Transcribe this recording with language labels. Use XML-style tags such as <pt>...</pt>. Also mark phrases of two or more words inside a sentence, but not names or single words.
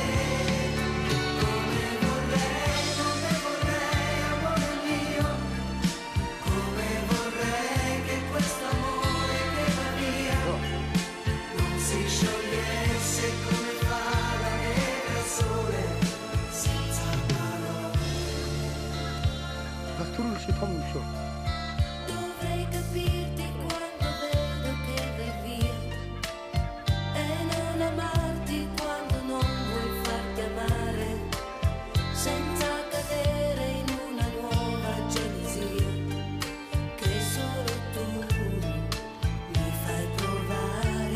<it>Come vorrei, amore mio, come vorrei che questo amore che va via non si sciogliesse come fa la neve al sole, senza parole.</it> <mn>Бас түрүүл шиг том юм шүү.</mn> <it>Dovrei capirti quando vedo che vai via e non amarti quando non vuoi farti amare, senza cadere in una nuova gelosia che solo tu mi fai provare.</it>